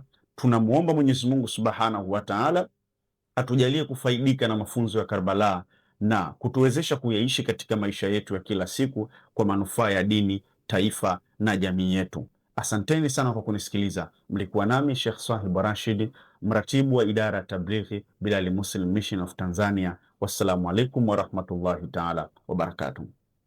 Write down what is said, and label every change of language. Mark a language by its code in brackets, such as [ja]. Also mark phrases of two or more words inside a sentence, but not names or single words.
[sw] Tunamuomba Mwenyezi Mungu [ar] سبحانه وتعالى [sw] atujalie kufaidika na mafunzo ya Karbala na kutuwezesha kuyaishi katika maisha yetu ya kila siku kwa manufaa ya dini, taifa na jamii yetu. Asanteni sana kwa kunisikiliza. Mlikuwa nami Sheikh Swahib Rashid, mratibu wa idara ya tablighi Bilali Muslim Mission of Tanzania. [ar] والسلام عليكم ورحمة الله تعالى وبركاته.